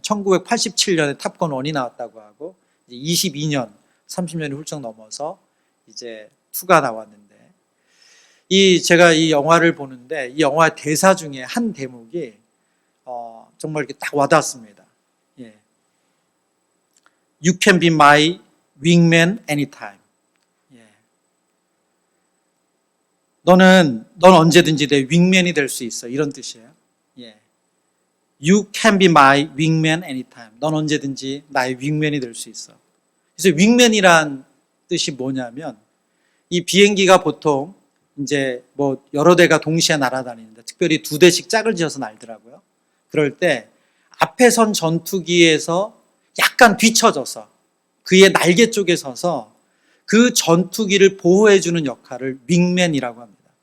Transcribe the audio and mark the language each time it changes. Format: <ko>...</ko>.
<ko>1987년에 탑건 1이 나왔다고 하고, 이제 22년, 30년이 훌쩍 넘어서 이제 2가 나왔는데, 제가 이 영화를 보는데 이 영화 대사 중에 한 대목이 정말 이렇게 딱 와닿았습니다.</ko> <en>You can be my wingman anytime.</en> <ko>넌 언제든지 내 윙맨이 될 수 있어. 이런 뜻이에요.</ko> <en>You can be my wingman anytime.</en> <ko>넌 언제든지 나의 윙맨이 될 수 있어. 그래서 윙맨이란 뜻이 뭐냐면, 이 비행기가 보통 이제 여러 대가 동시에 날아다니는데, 특별히 2대씩 짝을 지어서 날더라고요. 그럴 때 앞에 선 전투기에서 약간 뒤쳐져서 그의 날개 쪽에 서서 그 전투기를 보호해주는 역할을 윙맨이라고 합니다.</ko>